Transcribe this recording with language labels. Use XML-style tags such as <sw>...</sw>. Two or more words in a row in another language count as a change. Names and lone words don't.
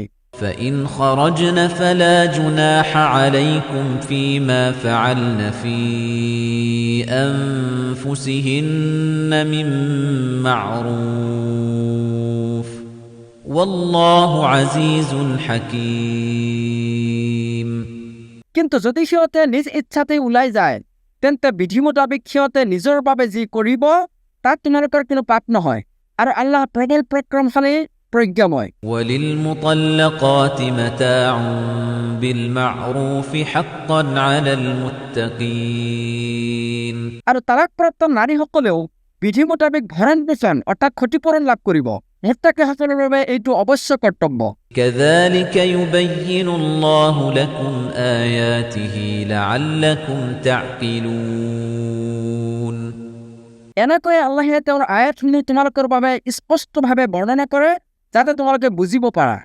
<ar>فإن خرجن فلا جناح عليكم فيما فعلن في أنفسهن من معروف والله عزيز حكيم</ar> <as>কিন্তু যদি সিহঁতে নিজ ইচ্ছাতে ওলাই যায় তেন্তে বিধি মোতাবিক সিহঁতে নিজৰ বাবে যি কৰিব তাত তোমালোকৰ কোনো পাপ নহয় আৰু আল্লাহ প্ৰবল পৰাক্ৰমশালী প্ৰজ্ঞাময়</as> <ar>وللمطلقات متاع بالمعروف حقا على المتقين</ar> <as>আৰু তালাকপ্ৰাপ্ত নাৰীসকলেও বিধি মোতাবিক ভৰণ পোষণ অৰ্থাৎ ক্ষতিপূৰণ লাভ কৰিব মুত্তাকিসকলৰ বাবে এইটো অৱশ্য কৰ্তব্য</as> <ar>كذلك يبين الله لكم آياته لعلكم تعقلون</ar> <as>এনেকৈ আল্লাহে তেওঁৰ আয়াতখিনি তোমালোকৰ বাবে স্পষ্টভাৱে বৰ্ণনা কৰে যাতে তোমালোকে বুজিব পাৰা</as>